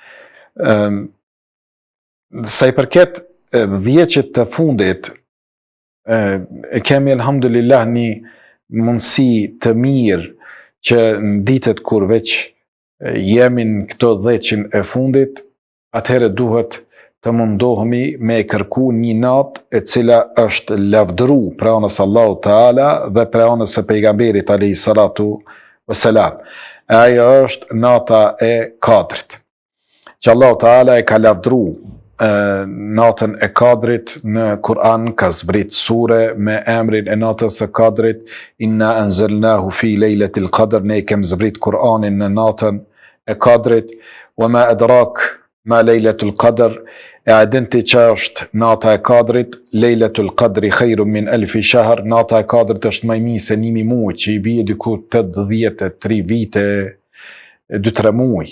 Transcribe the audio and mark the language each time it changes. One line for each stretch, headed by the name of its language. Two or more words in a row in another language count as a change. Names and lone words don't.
Albanian: Sa i përket 10 vjeçit të fundit, e kemi elhamdulillah një mundësi të mirë që në ditët kur veç jemi në këto 10 e fundit, atëherë duhet të mundohemi me kërku një natë e cila është lavdëru për anës Allahu Teala dhe për anës e pejgamberit
Arabic: عليه الصلاة والسلام.
Albanian: Ajo është nata e Kadrit, që Allahu Teala e ka lavdëru natën e Kadrit në Kur'an, ka zbrit sure me emrin e natës së Kadrit,
Arabic: إنا أنزلناه في ليلة القدر,
Albanian: ne kem zbrit Kur'anin në natën e Kadrit,
Arabic: وما أدراك ما ليلة القدر,
Albanian: e adenti që është nata e Kadrit,
Arabic: ليلة القدر خير من ألف شهر,
Albanian: nata e Kadrit është më e mirë se 1000 muaj, që i bie diku 83 vite, 2-3 muaj.